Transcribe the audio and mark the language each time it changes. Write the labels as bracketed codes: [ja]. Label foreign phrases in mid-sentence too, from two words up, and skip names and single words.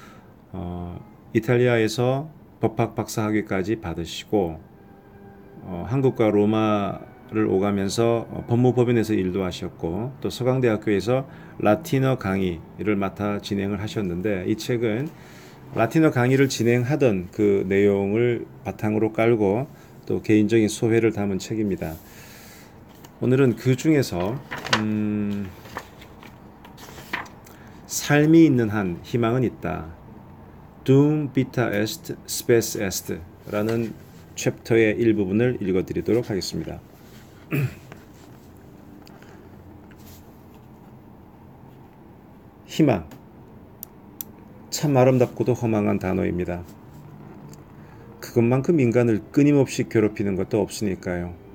[ko] 이탈리아에서 법학 박사학위까지 받으시고 한국과 로마를 오가면서 법무법인에서 일도 하셨고 또 서강대학교에서 라틴어 강의를 맡아 진행을 하셨는데, 이 책은 라틴어 강의를 진행하던 그 내용을 바탕으로 깔고 또 개인적인 소회를 담은 책입니다. 오늘은 그 중에서 삶이 있는 한 희망은 있다, [la] Dum vita est, spes est [ko] 라는 챕터의 일부분을 읽어드리도록 하겠습니다. 희망, 참 아름답고도 허망한 단어입니다. 그것만큼 인간을 끊임없이 괴롭히는 것도 없으니까요.